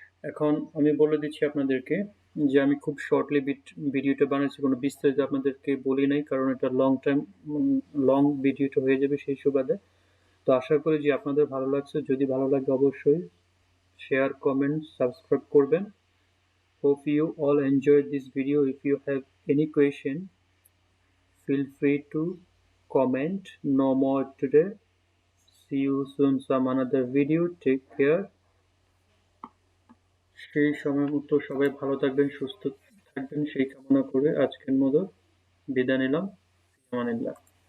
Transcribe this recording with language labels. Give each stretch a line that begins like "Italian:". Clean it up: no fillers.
Bangla: এখন আমি বলে দিচ্ছি আপনাদেরকে যে আমি খুব শর্টলি ভিডিওটা বানাচ্ছি, কোনো বিস্তারিত আপনাদেরকে বলি নাই, কারণ এটা লং ভিডিওটা হয়ে যাবে সেই সুবাদে। তো আশা করি যে আপনাদের ভালো লাগছে। যদি ভালো লাগে অবশ্যই শেয়ার, কমেন্ট, সাবস্ক্রাইব করবেন।
English: Hope you all enjoyed this video. If you have any question, feel free to comment. No more today. See you soon some another video. Take care.
Bangla: সেই সময় মতো সবাই ভালো থাকবেন, সুস্থ থাকবেন সেই কামনা করে আজকের মতো বিদায় নিলাম। আমানিল্লাহ।